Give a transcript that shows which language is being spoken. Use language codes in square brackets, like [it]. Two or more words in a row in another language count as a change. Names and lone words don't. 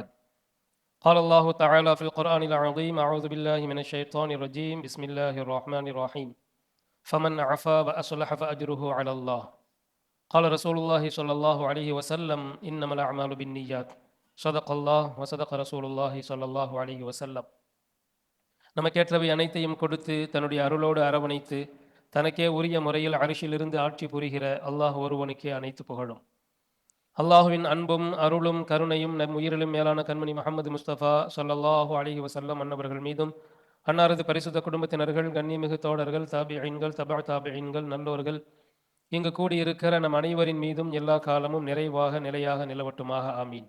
[ar] قال الله تعالى في القرآن العظيم: أعوذ بالله من الشيطان الرجيم، بسم الله الرحمن الرحيم. فمن عفا وأصلح فأجره على الله. قال رسول الله صلى الله عليه وسلم: إنما الأعمال بالنيات. صدق الله وصدق رسول الله صلى الله عليه وسلم. [ta] நமக்கேற்றவை அனைத்தையும் கொடுத்து தன்னுடைய அருளோடு அரவணைத்து தனக்கே உரிய முறையில் அரிசிலிருந்து ஆட்சி புரிகிற அல்லாஹ் ஒருவனுக்கே அனைத்து புகழும். அல்லாஹுவின் அன்பும் அருளும் கருணையும் நம் உயிரிலும் மேலான கண்மணி முஹம்மது முஸ்தபா [ar] صلى الله عليه وسلم [ta] அன்னவர்கள் மீதும், அன்னாரது பரிசுத்த குடும்பத்தினர்கள், கண்ணியமிகு தோழர்கள், தாபிஈன்கள், தபா தாபிஈன்கள், நல்லோர்கள், இங்கு கூடியிருக்கிற நம் அனைவரின் மீதும் எல்லா காலமும் நிறைவாக நிலையாக நிலவட்டுமாக, ஆமீன்.